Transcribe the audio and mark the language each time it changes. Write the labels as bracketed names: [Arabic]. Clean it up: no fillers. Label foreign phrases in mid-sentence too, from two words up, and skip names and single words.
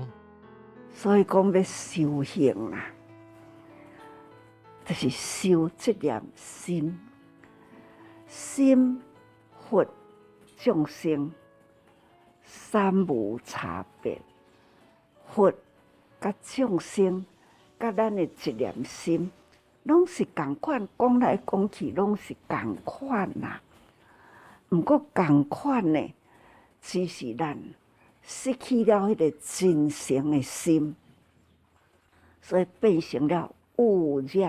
[Min Nan Chinese] 所以讲要修行啦。就是修这念心，心佛众生三无差别，佛甲众生甲咱的一念心，拢是同款，讲来讲去拢是同款啦。毋过同款呢，只是咱失去了迄个真诚的心，所以变成了污染。